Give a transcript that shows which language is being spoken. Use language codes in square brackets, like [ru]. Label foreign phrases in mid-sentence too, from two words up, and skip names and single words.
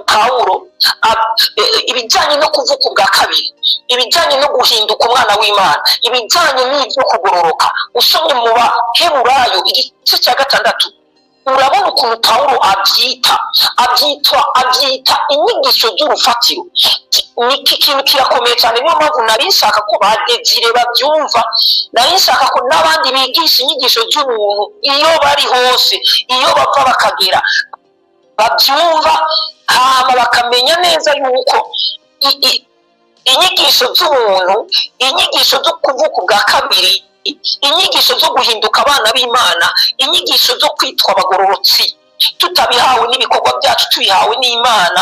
[rn] Niyo mpamvu Paulo ibijyanye no kuvuka bwa kabiri ibijyanye no guhinduka umwana w'Imana, ibijyanye n'ibyo kugororoka. Usomye mu Baheburayo igice cya 6 urabona ukuntu Pawulo abyita inyigisho z'urufatiro. Niki kintu kirakomeye cyane, niyo mpamvu nari nshaka ko badegire babyumva, nari nshaka ko n'abandi bigisha inyigisho z'ubuntu iyo bari hose, iyo bava bakagera, babyumva hama bakamenya neza yuko inyigisho z'ubuntu, inyigisho zo kuvuka ubwa kabiri, inyigisho zo guhinduka abana b'Imana, inyigisho zo kwitwa abagororotsi tutabihawe n'ibikorwa byacu, tubihawe n'Imana.